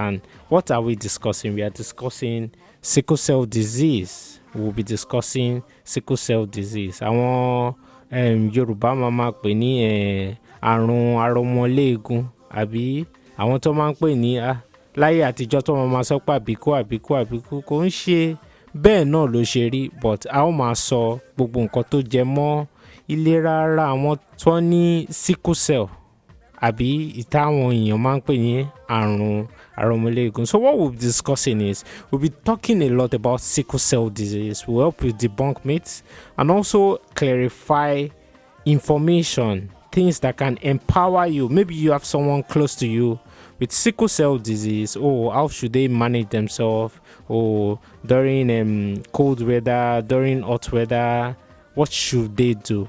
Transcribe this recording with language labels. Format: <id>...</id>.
<en>And what are we discussing? We are discussing sickle cell disease. We'll be discussing sickle cell disease.</en> <yo>Àwọn Yorùbá máa pè ní àrùn arọmọléegun, àbí àwọn tó máa ń pè ní láyé àtijọ́ tó máa sọ pé àbíkú kò ń ṣe bẹ́ẹ̀ náà ló ṣe rí, but a ó máa sọ gbogbo nǹkan tó jẹ mọ́ ìlera ara àwọn tó ní sickle cell àbí ìtàwọn èèyàn máa ń pè ní àrùn arọmọléegun.</yo> <en>So what we'll be discussing is we'll be talking a lot about sickle cell disease. We'll help you debunk myths and also clarify information, things that can empower you. Maybe you have someone close to you with sickle cell disease. How should they manage themselves? During cold weather, during hot weather, what should they do?</en>